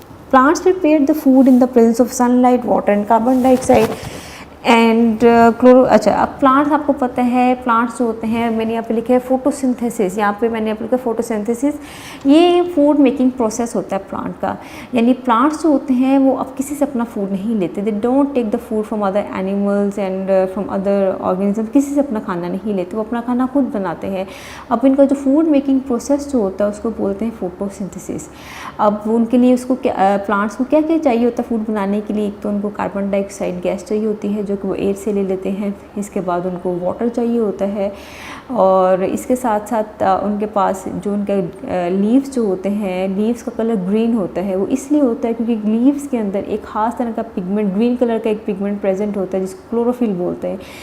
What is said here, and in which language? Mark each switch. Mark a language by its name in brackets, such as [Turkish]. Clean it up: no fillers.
[English] plants prepare the food in the presence of sunlight, water and carbon dioxide [Urdu] and اچھا اب plants آپ کو پتہ ہے, پلانٹس جو ہوتے ہیں میں نے یہاں پہ لکھا ہے فوٹوسنتھیسس. یہاں پہ میں نے آپ لکھا ہے فوٹوسنتھیسس. یہ فوڈ میکنگ پروسیس ہوتا ہے پلانٹ کا, یعنی پلانٹس جو ہوتے ہیں وہ اب کسی سے اپنا فوڈ نہیں لیتے. [English] They don't take the food from other animals and from other organism. [Urdu] کسی سے اپنا کھانا نہیں لیتے, وہ اپنا کھانا خود بناتے ہیں. اب ان کا جو فوڈ میکنگ پروسیس جو ہوتا ہے اس کو بولتے ہیں فوٹوسنتھیسس. اب ان کے لیے اس کو پلانٹس کو کیا کیا چاہیے ہوتا ہے فوڈ بنانے کے لیے؟ ایک تو ان کو کاربن ڈائی آکسائڈ گیس چاہیے ہوتی ہے جو کہ وہ ایئر سے لے لیتے ہیں. اس کے بعد ان کو واٹر چاہیے ہوتا ہے, اور اس کے ساتھ ساتھ ان کے پاس جو ان کے لیوز جو ہوتے ہیں, لیوز کا کلر گرین ہوتا ہے. وہ اس لیے ہوتا ہے کیونکہ لیوز کے اندر ایک خاص طرح کا پگمنٹ, گرین کلر کا ایک پگمنٹ پریزنٹ ہوتا ہے جس کو کلوروفل بولتے ہیں.